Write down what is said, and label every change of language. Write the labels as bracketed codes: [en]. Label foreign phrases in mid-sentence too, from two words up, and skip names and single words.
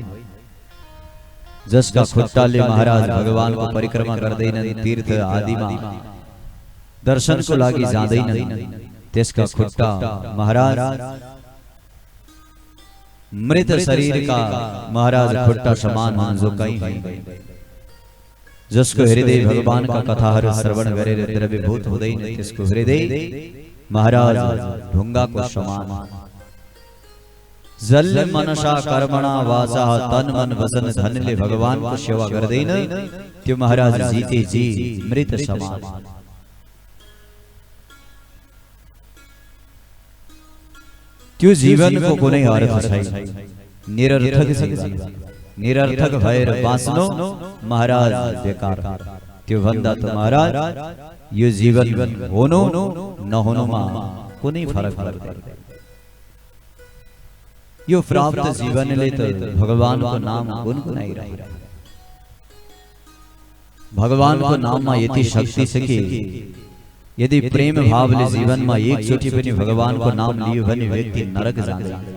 [ne] जसका खुट्टाले महाराज भगवानको परिक्रमा गर्दैनन्, तीर्थ आदिमा दर्शनको लागि जाँदैनन्, त्यसका खुट्टा महाराज मृत शरीर का महाराज खुट्टा समान हुन् जो कहीं होइन। जसको हृदय भगवान का कथाहरू श्रवण गरेर द्रव्यभूत हुँदैन त्यसको हृदय महाराज ढुङ्गाको समान। जल [sa] मनसा कर्मणा वाचा [ne] तन मन वचन धनले भगवानको सेवा गर्दैन त्यो महाराज [hi] जीते जी [ne] मृत समान। त्यो जीवन को कुनै अर्थ छैन, निरर्थक जीवन, निरर्थक भएर बाँच्नु महाराज बेकार। त्यो भन्दा त महाराज यो जीवन हुनु नहुनुमा कुनै फरक पर्दैन। यो प्राप्त जीवनले त भगवानको नाम गुनगुनाइरहेको, भगवानको नाममा यति शक्ति छ कि यदि प्रेम भावले जीवनमा एकचोटि पनि भगवानको नाम लियो भने व्यक्ति नरक जान्छ।